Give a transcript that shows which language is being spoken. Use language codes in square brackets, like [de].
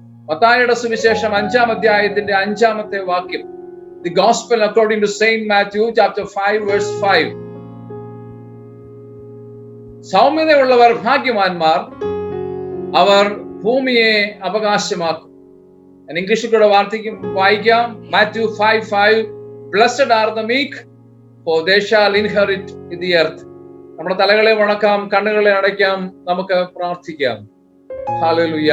[ml] മത്തായിയുടെ സുവിശേഷം 5-ാം അധ്യായത്തിന്റെ 5-ാമത്തെ വാക്യം. [en] The Gospel according to Saint Matthew chapter 5 verse 5. [ml] സൗമ്യതയുള്ളവർ ഭാഗ്യവാന്മാർ, അവർ ഭൂമിയെ അവകാശമാക്കും. ഞാൻ ഇംഗ്ലീഷിൽ കൂടെ വായിക്കാം. Matthew 5:5. [en] Blessed are the meek, for they shall inherit the earth. [ml] നമ്മുടെ തലകളെ വണക്കാം, കണ്ണുകളെ അടയ്ക്കാം, നമുക്ക് പ്രാർത്ഥിക്കാം. ഹല്ലേലൂയ.